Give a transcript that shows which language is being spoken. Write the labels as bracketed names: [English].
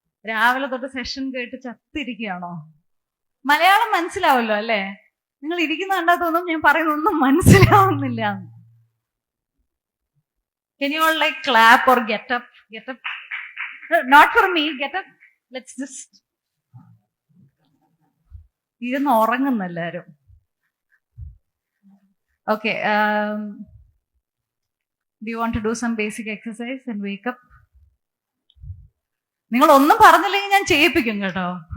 [Malayalam] രാവിലെ തൊട്ട് സെഷൻ കേട്ട് ചത്തിരിക്കുകയാണോ? മലയാളം മനസ്സിലാവല്ലോ അല്ലേ? നിങ്ങൾ ഇരിക്കുന്ന കണ്ടാ തോന്നും ഞാൻ പറയുന്നൊന്നും മനസ്സിലാവുന്നില്ല. [English] Can you all like clap or get up? Get up. Not for me, get up. Let's just. [Malayalam] ഇരുന്ന് ഉറങ്ങുന്നു എല്ലാരും. [English] Okay. Do you want to do some basic exercise and wake up? [Malayalam] നിങ്ങൾ ഒന്നും പറഞ്ഞില്ലെങ്കിൽ ഞാൻ ചെയ്യിപ്പിക്കും കേട്ടോ.